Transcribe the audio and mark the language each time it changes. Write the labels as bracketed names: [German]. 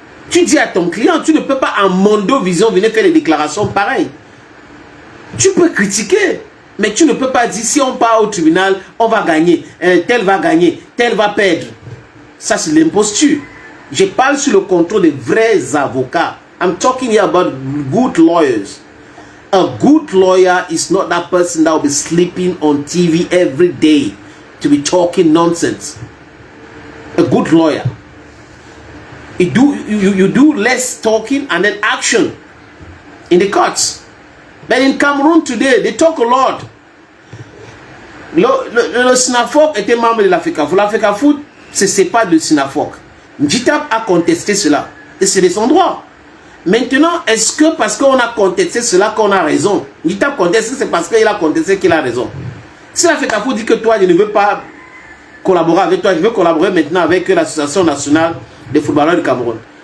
[French] Tu dis à ton client, tu ne peux pas en Mondo Vision venir faire des déclarations pareilles. Tu peux critiquer, mais tu ne peux pas dire si on part au tribunal, on va gagner, tel va gagner, tel va perdre. Ça c'est l'imposture. Je parle sur le contrôle des vrais avocats. [English] I'm talking here about good lawyers. A good lawyer is not that person that will be sleeping on TV every day to be talking nonsense. A good lawyer. You do less talking and then action in the courts. But in Cameroon today, they talk a lot. [French] Le Sinafoc était membre de l'Africafoot. L'Africafoot se sépare de Sinafoc. Njitap a contesté cela. Et c'est de son droit. Maintenant, est-ce que parce qu'on a contesté cela qu'on a raison? Njitap conteste, c'est parce qu'il a contesté qu'il a raison. Si l'Africafoot dit que toi, je ne veux pas collaborer avec toi, je veux collaborer maintenant avec l'Association nationale des footballeurs du Cameroun.